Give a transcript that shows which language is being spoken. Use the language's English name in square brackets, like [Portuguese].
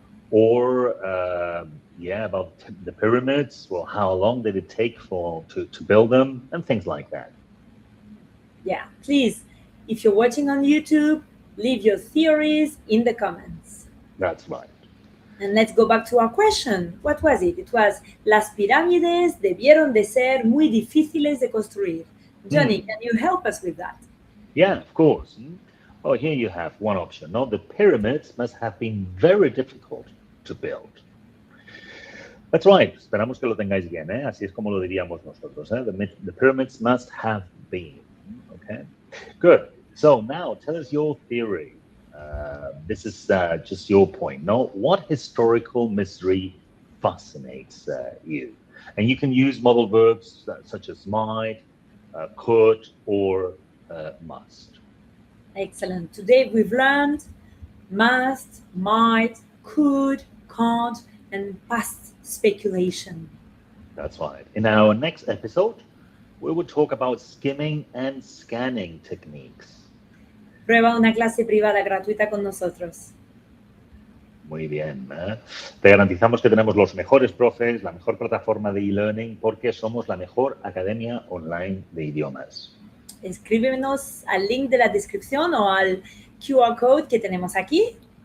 [English] Or, yeah, about the pyramids. Well, how long did it take to build them? And things like that. Yeah, please, if you're watching on YouTube, leave your theories in the comments. That's right. And let's go back to our question. What was it? [Spanish] It was, las pirámides debieron de ser muy difíciles de construir. [English] Johnny, can you help us with that? Yeah, of course. Oh, here you have one option. No, the pyramids must have been very difficult to build. That's right. [Spanish] Esperamos que lo tengáis bien, ¿eh? Así es como lo diríamos nosotros, ¿eh? [English] The pyramids must have been. Okay, good. So now tell us your theory. This is just your point. No, what historical mystery fascinates you? And you can use modal verbs such as might, could, or must. Excellent. Today we've learned must, might, could, can't, and past speculation. That's right. In our next episode, we will talk about skimming and scanning techniques. [Spanish] Prueba una clase privada gratuita con nosotros. Muy bien. Te garantizamos que tenemos los mejores profes, la mejor plataforma de e-learning, porque somos la mejor academia online de idiomas. Escríbenos al link de la descripción o al QR code que tenemos aquí.